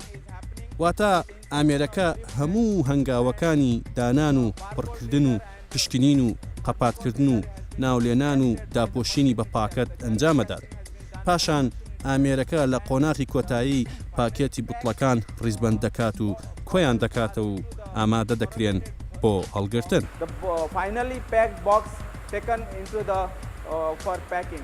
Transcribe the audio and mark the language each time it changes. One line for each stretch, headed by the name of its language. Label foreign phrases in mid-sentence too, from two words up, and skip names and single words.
Central Kurdish: واتە ئامێرەکە هەموو هەنگاوەکانی دانان و پڕکردن و پشکنین و قەپاتکردن و ناولێنان و داپۆشینی بە پاکەت ئەنجامەدات. پاشان ئامێرەکە لە قۆناغی کۆتایی پاکێتی بوتڵەکان ڕیزبەند دەکات و کۆیان دەکاتە و ئامادە دەکرێن بۆ هەڵگرتن.
English: Finally packed box taken into the for packing.